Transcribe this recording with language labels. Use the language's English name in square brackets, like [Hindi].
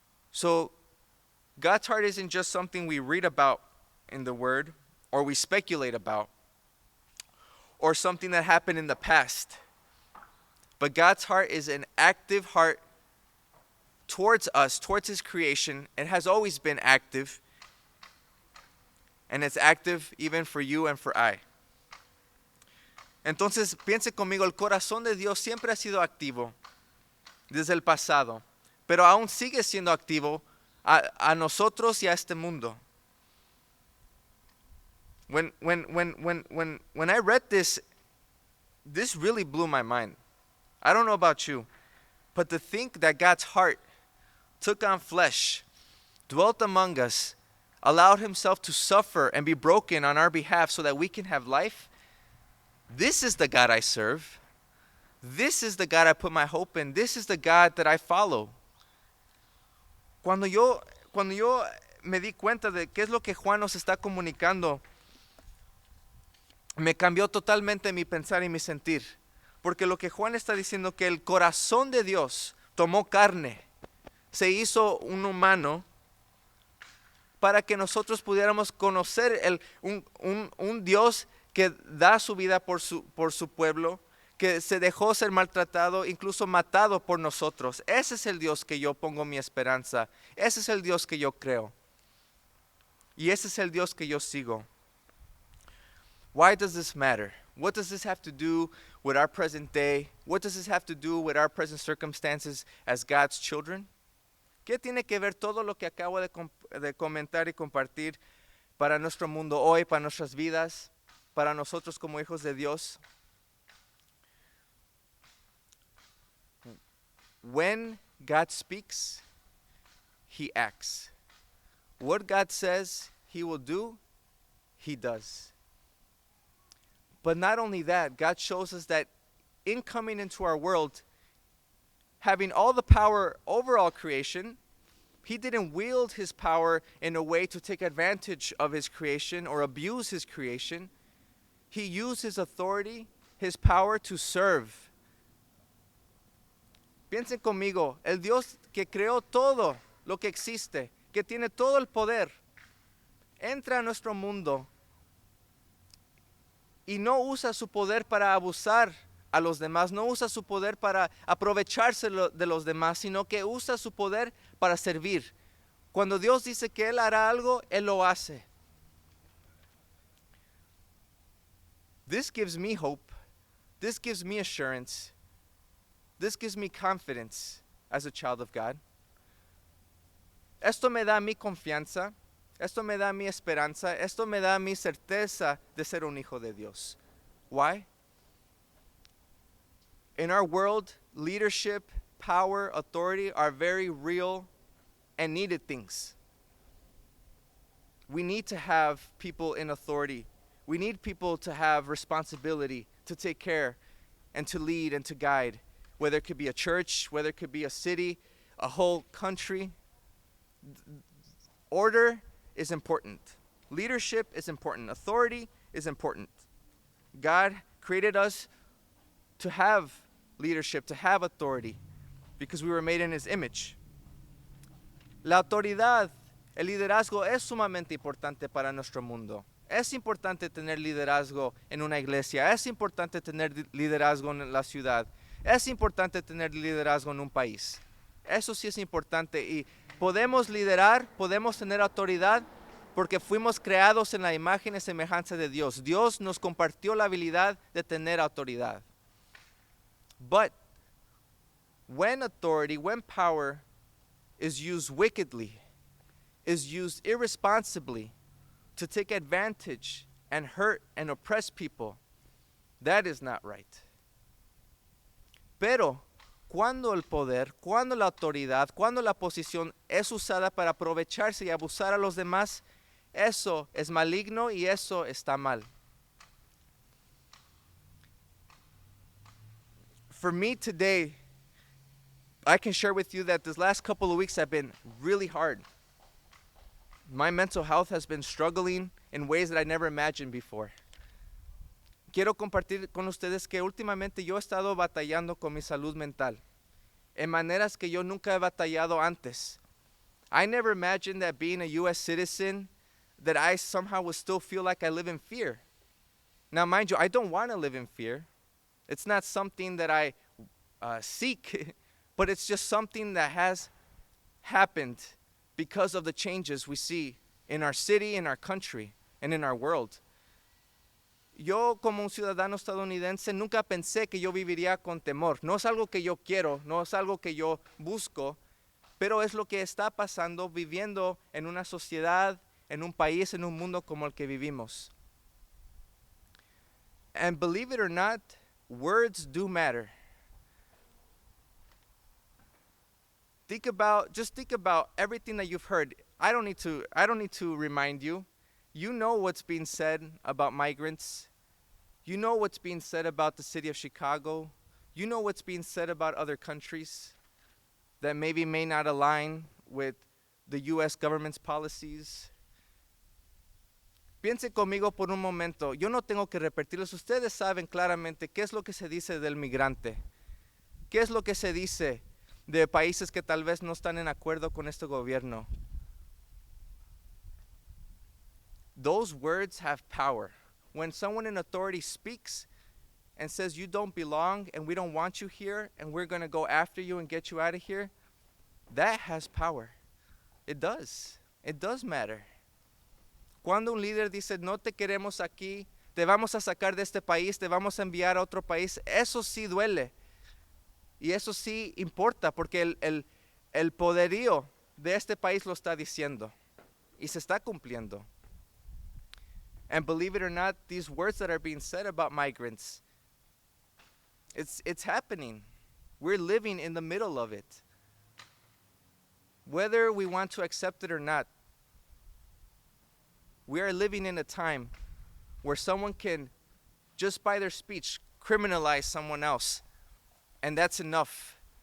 [English] So, God's heart isn't just something we read about in the Word or we speculate about or something that happened in the past. But God's heart is an active heart towards us, towards His creation. It has always been active. And it's active even for you and for I. [Spanish] Entonces, piense conmigo, el corazón de Dios siempre ha sido activo desde el pasado, pero aún sigue siendo activo a nosotros y a este mundo. [English] When I read this really blew my mind. I don't know about you, but to think that God's heart took on flesh, dwelt among us, allowed Himself to suffer and be broken on our behalf so that we can have life. This is the God I serve. This is the God I put my hope in. This is the God that I follow. [Spanish] Cuando yo me di cuenta de qué es lo que Juan nos está comunicando, me cambió totalmente mi pensar y mi sentir. Porque lo que Juan está diciendo, que el corazón de Dios tomó carne, se hizo un humano, para que nosotros pudiéramos conocer un Dios que da su vida por su pueblo, que se dejó ser maltratado, incluso matado por nosotros. Ese es el Dios que yo pongo mi esperanza. Ese es el Dios que yo creo. Y ese es el Dios que yo sigo. [English] Why does this matter? What does this have to do with our present day? What does this have to do with our present circumstances as God's children? [Spanish] ¿Qué tiene que ver todo lo que acabo de comentar y compartir para nuestro mundo hoy, para nuestras vidas, para nosotros como hijos de Dios? [English] When God speaks, He acts. What God says He will do, He does. But not only that, God shows us that in coming into our world, having all the power over all creation, He didn't wield His power in a way to take advantage of His creation or abuse His creation. He used His authority, His power to serve. [Spanish] Piensen conmigo, el Dios que creó todo lo que existe, que tiene todo el poder, entra a nuestro mundo y no usa su poder para abusar a los demás, no usa su poder para aprovecharse de los demás, sino que usa su poder para servir. Cuando Dios dice que Él hará algo, Él lo hace. [English] This gives me hope. This gives me assurance. This gives me confidence as a child of God. [Spanish] Esto me da mi confianza. Esto me da mi esperanza. Esto me da mi certeza de ser un hijo de Dios. [English] Why? In our world, leadership, power, authority are very real and needed things. We need to have people in authority. We need people to have responsibility, to take care and to lead and to guide. Whether it could be a church, whether it could be a city, a whole country. Order is important. Leadership is important. Authority is important. God created us to have leadership, to have authority, because we were made in His image. [Spanish] La autoridad, el liderazgo es sumamente importante para nuestro mundo. Es importante tener liderazgo en una iglesia. Es importante tener liderazgo en la ciudad. Es importante tener liderazgo en un país. Eso sí es importante. Y podemos liderar, podemos tener autoridad porque fuimos creados en la imagen y semejanza de Dios. Dios nos compartió la habilidad de tener autoridad. [English] But when authority, when power is used wickedly, is used irresponsibly to take advantage and hurt and oppress people, that is not right. [Spanish] Pero cuando el poder, cuando la autoridad, cuando la posición es usada para aprovecharse y abusar a los demás, eso es maligno y eso está mal. [English] For me today, I can share with you that this last couple of weeks have been really hard. My mental health has been struggling in ways that I never imagined before. [Spanish] Quiero compartir con ustedes que últimamente yo he estado batallando con mi salud mental en maneras que yo nunca he batallado antes. [English] I never imagined that being a U.S. citizen, that I somehow would still feel like I live in fear. Now, mind you, I don't want to live in fear. It's not something that I seek, but it's just something that has happened because of the changes we see in our city, in our country, and in our world. [Spanish] Yo como un ciudadano estadounidense nunca pensé que yo viviría con temor. No es algo que yo quiero, no es algo que yo busco, pero es lo que está pasando viviendo en una sociedad, en un país, en un mundo como el que vivimos. [English] And believe it or not, words do matter. Think about everything that you've heard. I don't need to remind you. You know what's being said about migrants. You know what's being said about the city of Chicago. You know what's being said about other countries that maybe may not align with the U.S. government's policies. [Spanish] Piense conmigo por un momento. Yo no tengo que repetirles. Ustedes saben claramente qué es lo que se dice del migrante. ¿Qué es lo que se dice de países que tal vez no están en acuerdo con este gobierno? [English] Those words have power. When someone in authority speaks and says you don't belong and we don't want you here and we're going to go after you and get you out of here, that has power. It does. It does matter. [Spanish] Cuando un líder dice no te queremos aquí, te vamos a sacar de este país, te vamos a enviar a otro país, eso sí duele. Y eso sí importa porque el poderío de este país lo está diciendo y se está cumpliendo. [English] And believe it or not, these words that are being said about migrants, it's happening. We're living in the middle of it. Whether we want to accept it or not, we are living in a time where someone can, just by their speech, criminalize someone else. And that's enough.